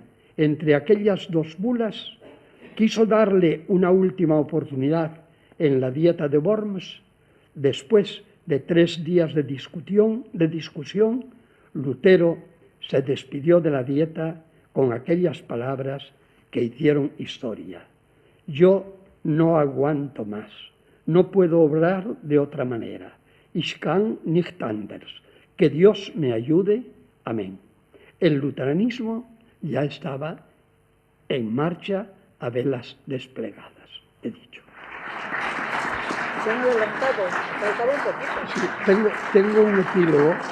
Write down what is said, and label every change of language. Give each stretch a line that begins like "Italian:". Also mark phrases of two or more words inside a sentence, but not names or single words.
Spanish: entre aquellas dos bulas, quiso darle una última oportunidad en la Dieta de Worms, después de 3 días de discusión, Lutero se despidió de la Dieta con aquellas palabras que hicieron historia: yo no aguanto más, no puedo obrar de otra manera.
German: Ich kann nicht anders.
Spanish: Que Dios me ayude. Amén. El luteranismo ya estaba en marcha a velas desplegadas, he dicho. Se han adelantado, faltaba un poquito. Sí, tengo un epílogo.